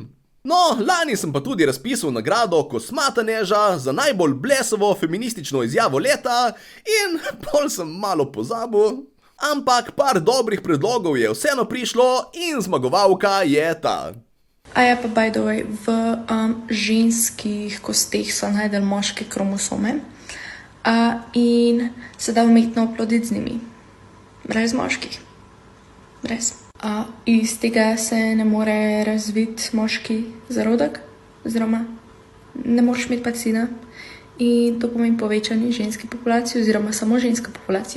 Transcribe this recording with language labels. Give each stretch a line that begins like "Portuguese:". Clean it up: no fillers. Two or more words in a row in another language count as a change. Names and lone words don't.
Slovenian: No, lani sem pa tudi razpisal nagrado Kosmata Neža za najbolj blesovo feministično izjavo leta in bolj sem malo pozabil. Ampak par dobrih predlogov je vseeno prišlo in zmagovalka je ta. A ja pa
English: by the way,
Slovenian: v ženskih kosteh so najdel moške kromosome in se da umetno oploditi z njimi. Brez moških. Brez. Iz tega se ne more razviti moški zarodek, oziroma ne moreš imeti pa sina in to pomeni povečanje ženske populacije oziroma samo ženska populacija.